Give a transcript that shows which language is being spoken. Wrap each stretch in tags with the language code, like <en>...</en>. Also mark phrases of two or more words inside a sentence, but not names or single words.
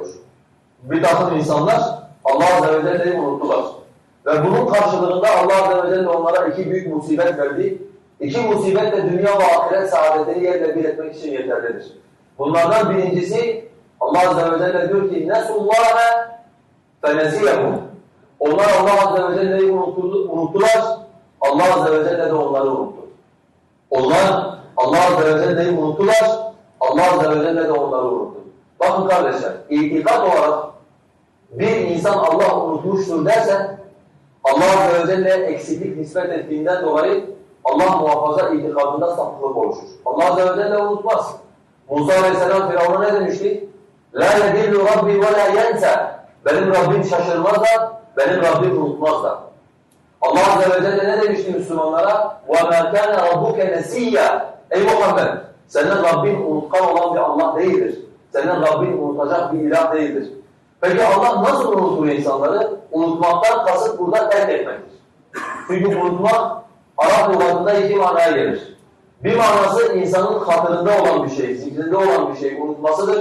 <tr>Bir takım insanlar Allah Azze ve Celle'yi unuttular. Ve bunun karşılığında Allah Azze ve Celle onlara 2 büyük musibet verdi. 2 musibet de dünya ve ahiret saadetini yerle bir etmek için yeterlidir. Bunlardan birincisi Allah Azze ve Celle diyor ki</tr> <ar>نَسُوا اللّٰهَ فَنَسِيَهُمْ</ar> <tr>Onlar Allah Azze ve Celle'yi unuttular. Allah Azze ve Celle de onları unuttu. Onlar Allah Azze ve Celle'yi unuttular. Allah Azze ve Celle de onları unuttu. Bakın kardeşler, itikat olarak bir insan Allah unutmuştur derse Allah Azze ve Celle'ye eksiklik nispet ettiğinden dolayı Allah muhafaza itikadında sapıklık oluşur. Allah Azze ve Celle unutmaz. Musa Aleyhisselam Firavun'a ne demişti?</tr> <ar>لَا يَدِلُّ رَبِّي وَلَا يَنْسَى</ar> <tr>Benim Rabbim şaşırmaz da, benim Rabbim unutmaz da. Allah Azze ve Celle ne demişti Müslümanlara?</tr> <ar>وَمَا كَانَ رَبُّكَ نَسِيًّا</ar> <tr>Ey Muhammed! Senin Rabbin unutkan olan bir Allah değildir. Senin Rabbin unutacak bir ilah değildir. Peki Allah nasıl unutur insanları? Unutmaktan kasıt burada terk etmektir. Çünkü unutmak Arap lügatında 2 manaya gelir. Bir manası insanın hatırında olan bir şey, zikrinde olan bir şey unutmasıdır.</tr>